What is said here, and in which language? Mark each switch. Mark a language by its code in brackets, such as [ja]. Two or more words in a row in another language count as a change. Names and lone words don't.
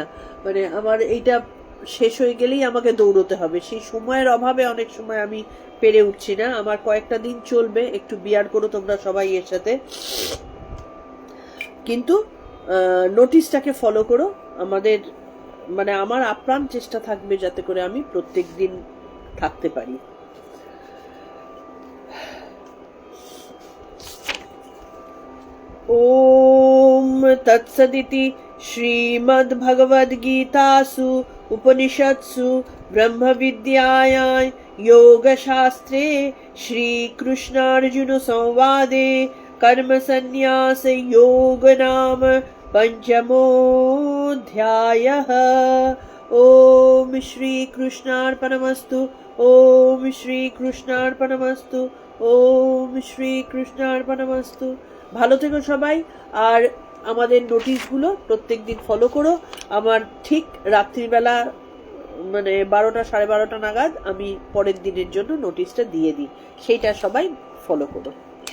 [bn] মানে আমার এইটা শেষ হয়ে গেলেই আমাকে দৌড়তে হবে, সেই সময়ের অভাবে অনেক সময় আমি পেরে উঠছি না। আমার কয়েকটা দিন চলবে, একটু বিয়ার করো তোমরা সবাই এর সাথে, কিন্তু নোটিশটাকে ফলো করো। আমাদের মানে আমার আপ্রাণ চেষ্টা থাকবে যাতে করে আমি প্রত্যেক দিন থাকতে পারি। [sa] ओम तत्सदिति श्रीमद्भगवद्गीतासु उपनिषत्सु ब्रह्मविद्यायां योगशास्त्रे श्रीकृष्णार्जुन संवादे कर्मसन्न्यास योग नाम पंचमोऽध्यायः। ओम श्रीकृष्णार्पणमस्तु। ओम श्रीकृष्णार्पणमस्तु। ओम श्रीकृष्णार्पणमस्तु। [bn] ভালো থেকো সবাই, আর আমাদের নোটিশগুলো প্রত্যেকদিন ফলো করো। আমার ঠিক রাত্রিবেলা মানে 12টা 12:30 নাগাদ আমি পরের দিনের জন্য নোটিশটা দিয়ে দিই, সেইটা সবাই ফলো করো।